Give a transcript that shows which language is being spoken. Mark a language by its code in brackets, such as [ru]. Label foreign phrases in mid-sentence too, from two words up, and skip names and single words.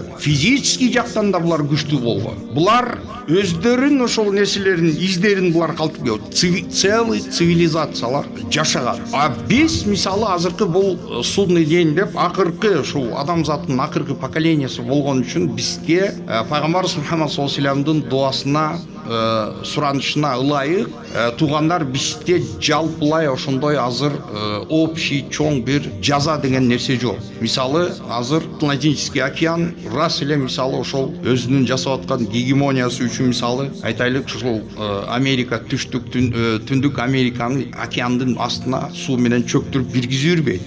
[ky] Физический жактан да булар күчтүү болгон. Булар өздөрүнүн ошол нерселерин издерин булар калтырып кетти. Целый цивилизациялар жашаган. А биз мисалы азыркы бул [ru] судный день [ky] деп акыркы ушул адамзаттын акыркы поколениясы болгон үчүн бизге пайгамбарыбыз Мухаммад саллаллаху алейхи ва саллямдын дуасына суранышына ылайык туугандар бизде жалпылай ошондой азыр общий чоң бир жаза деген нерсе жок. Мисалы азыр Атлантический океан рас эле мисалы ошол өзүнүн жасап аткан гегемониясы үчүн мисалы айтайлык ушул Америка түндүк Американын океандын астына суу менен чөктүрүп киргизип жүрбөйт.